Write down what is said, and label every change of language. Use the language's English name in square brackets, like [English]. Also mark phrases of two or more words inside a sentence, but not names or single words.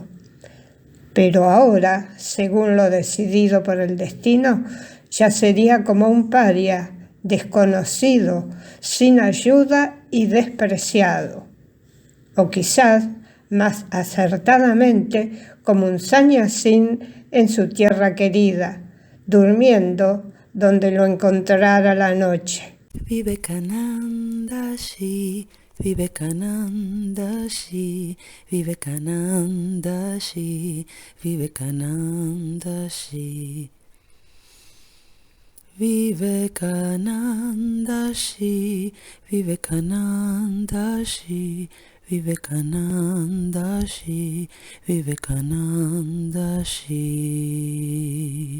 [Spanish] Pero ahora, según lo decidido por el destino, ya sería como un paria, desconocido, sin ayuda y despreciado. O quizás, más acertadamente, como un sannyasín en su tierra querida, durmiendo donde lo encontrara la noche. [Sanskrit] Vivekananda Shi, Vivekananda Shi, Vivekananda Shi, Vivekananda Shi. Vivekananda Shi, Vivekananda Shi, Vivekananda Shi, Vivekananda Shi.